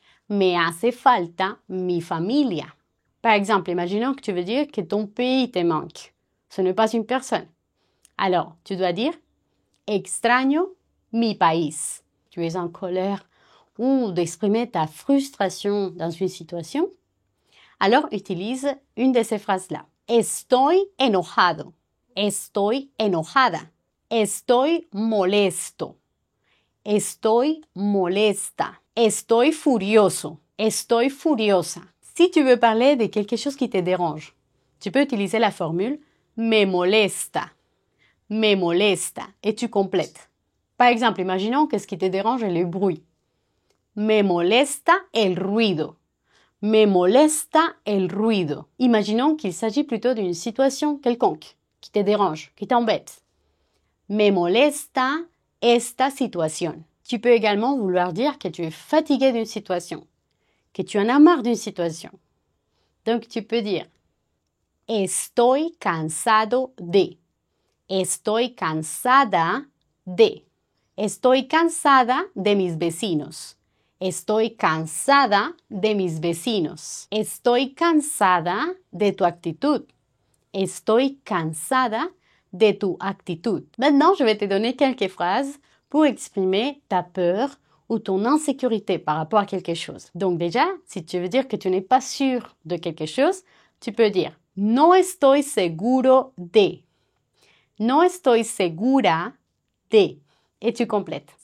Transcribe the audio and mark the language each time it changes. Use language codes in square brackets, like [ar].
[es] Me hace falta mi familia. [fr] Par exemple, imaginons que tu veux dire que ton pays te manque. Ce n'est pas une personne. Alors, tu dois dire [es] extraño mi país. [fr] Tu es en colère ou d'exprimer ta frustration dans une situation. Alors, utilise une de ces phrases-là. [es] Estoy enojado. Estoy enojada. Estoy molesto. Estoy molesta. Estoy furioso. Estoy furiosa. [fr] Si tu veux parler de quelque chose qui te dérange, tu peux utiliser la formule [es] me molesta. Me molesta. [fr] Et tu complètes. Par exemple, imaginons que ce qui te dérange est le bruit. [es] Me molesta el ruido. Me molesta el ruido. [fr] Imaginons qu'il s'agit plutôt d'une situation quelconque qui te dérange, qui t'embête. [es] Me molesta esta situación. [fr] Tu peux également vouloir dire que tu es fatigué d'une situation, que tu en as marre d'une situation. Donc tu peux dire [es] Estoy cansado de. Estoy cansada de. Estoy cansada de mis vecinos. Estoy cansada de mis vecinos. Estoy cansada de tu actitud. Estoy cansada de tu actitud. [fr] Maintenant, je vais te donner quelques phrases pour exprimer ta peur ou ton insécurité par rapport à quelque chose. Donc déjà, si tu veux dire que tu n'es pas sûr de quelque chose, tu peux dire [es] no estoy seguro de. No estoy segura de. [fr] Et tu complètes.